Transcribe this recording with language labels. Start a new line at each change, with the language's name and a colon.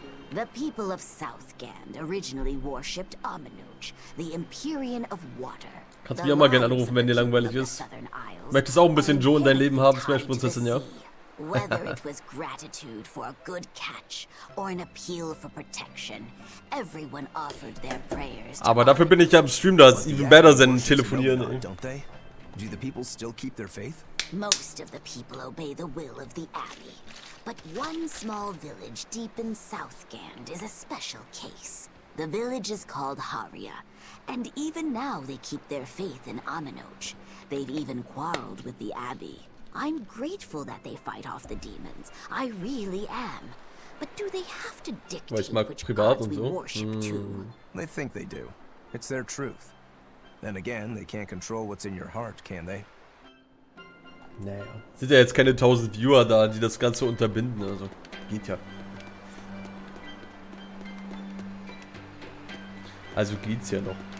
English: The people of Southgand originally worshipped Aminoch, the Empyrean of Water.
German: Kannst mich auch mal gerne anrufen, wenn dir langweilig ist. Möchtest auch ein bisschen Joe in dein Leben haben, Smash-Prinzessin, ja?
English: Whether it was gratitude for a good catch or an appeal for protection, everyone offered their prayers.
German: Aber dafür bin ich ja im Stream, da ist
English: even better than
German: telefonieren.
English: Don't they? Do the people still keep their faith? Most of the people obey the will of the Abbey, but one small village deep in Southgand is a special case. The village is called Haria, and even now they keep their faith in Aminoch. They've even quarreled with the Abbey. I'm grateful that they fight off the demons. I really am. But do they have to dictate which gods we worship too? They think they do. It's their truth. Then again, they can't control what's in your heart, can they?
German: Naja. Sind ja jetzt keine 1000 Viewer da, die das Ganze unterbinden, also geht ja. Also geht's ja noch.